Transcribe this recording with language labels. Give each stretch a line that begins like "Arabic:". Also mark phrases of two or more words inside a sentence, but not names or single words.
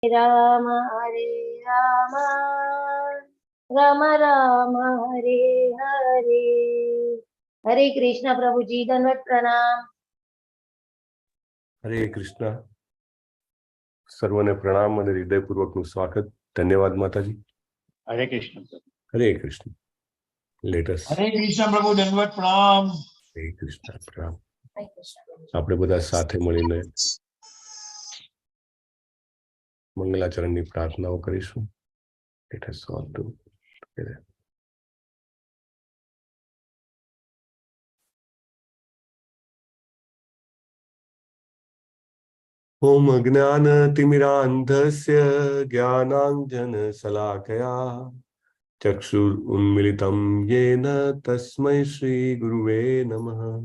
Sanskrit: राम हरे राम राम राम हरे हरे।
Hindi: हरे कृष्ण प्रभु जी, दंडवत प्रणाम।
Gujarati: હરે કૃષ્ણા। સર્વને પ્રણામ અને હૃદયપૂર્વકનું સ્વાગત. ધન્યવાદ માતાજી.
Hindi: हरे कृष्ण
Gujarati: હરે કૃષ્ણ. લેટસ.
Hindi: हरे कृष्ण प्रभु, दंडवत प्रणाम.
Gujarati: હરે કૃષ્ણ પ્રણામ. આપણે બધા સાથે મળીને મંગલાચરણની પ્રાર્થનાઓ કરીશું.
English: let's all do together.
Sanskrit: ओम अज्ञानतिमिरान्धस्य ज्ञानाञ्जनशलाकया चक्षुरुन्मिलितं येन तस्मै श्रीगुरुवे नमः।